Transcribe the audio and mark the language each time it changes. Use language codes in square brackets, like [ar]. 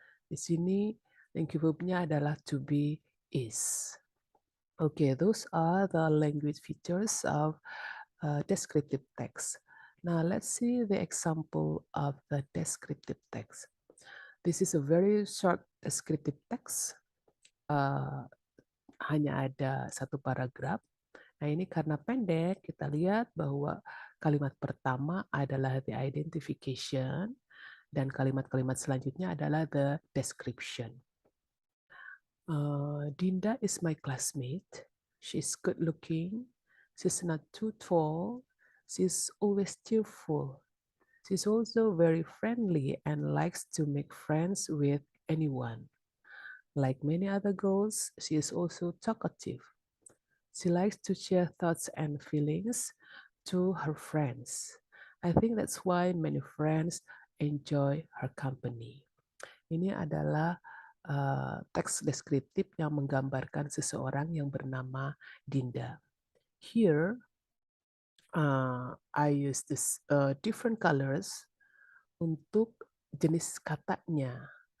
[id] Di sini linking verbnya adalah to be, is. [en] Okay, those are the language features of descriptive text. Now let's see the example of the descriptive text. This is a very short descriptive text. [id] Hanya ada satu paragraf. Nah ini karena pendek, kita lihat bahwa kalimat pertama adalah the identification, dan kalimat-kalimat selanjutnya adalah the description. [en] Dinda is my classmate. She's good looking. She's not too tall. She's always cheerful. She's also very friendly and likes to make friends with anyone. Like many other girls, she is also talkative. She likes to share thoughts and feelings to her friends. I think that's why many friends enjoy her company. [id] Ini adalah teks deskriptif yang menggambarkan seseorang yang bernama Dinda. [en] Here, I use this different colors [id] untuk jenis katanya.